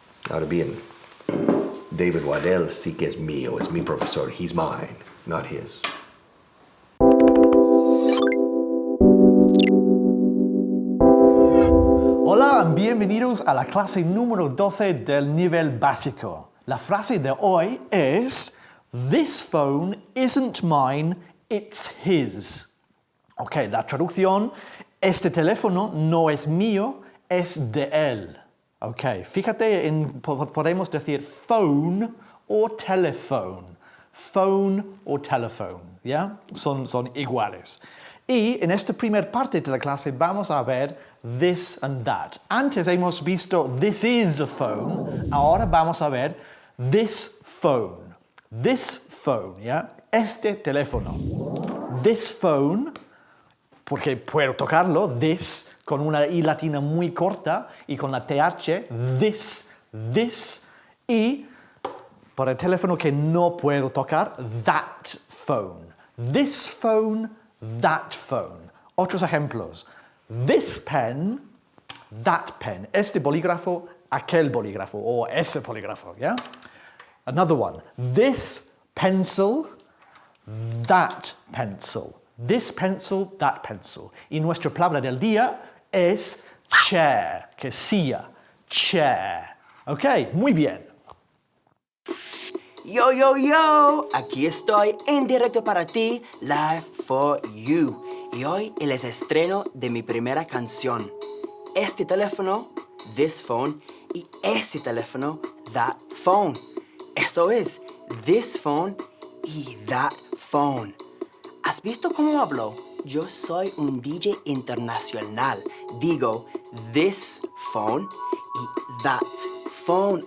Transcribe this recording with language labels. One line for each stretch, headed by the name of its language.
Spanish: Ahora bien, David Waddell sí que es mío, es mi profesor.
English: He's mine, not his.
Spanish: Hola, bienvenidos a la clase número 12 del nivel básico. La frase de hoy es:
English: This phone isn't mine, it's his.
Spanish: Ok, la traducción: este teléfono no es mío, es de él. Ok, fíjate, podemos decir phone o telephone. Phone o telephone, ¿ya? Son iguales. Y en esta primera parte de la clase vamos a ver this and that. Antes hemos visto
English: this is a phone,
Spanish: ahora vamos a ver this phone. This phone, ¿ya? Este teléfono. This phone, porque puedo tocarlo, this, con una I latina muy corta y con la TH, this, y por el teléfono que no puedo tocar, that phone.
English: This phone, that phone.
Spanish: Otros ejemplos.
English: This pen, that pen.
Spanish: Este bolígrafo, aquel bolígrafo, o ese bolígrafo, ¿ya?
English: Another one. This pencil, that pencil. This pencil, that pencil.
Spanish: Y nuestra palabra del día es chair, que es silla. Chair. Ok, muy bien. Yo, aquí estoy en directo para ti,
English: live for you.
Spanish: Y hoy el estreno de mi primera canción. Este teléfono, this phone, y ese teléfono, that phone. Eso es, this phone y that phone. ¿Has visto cómo hablo? Yo soy un DJ internacional. Digo, this phone y that phone.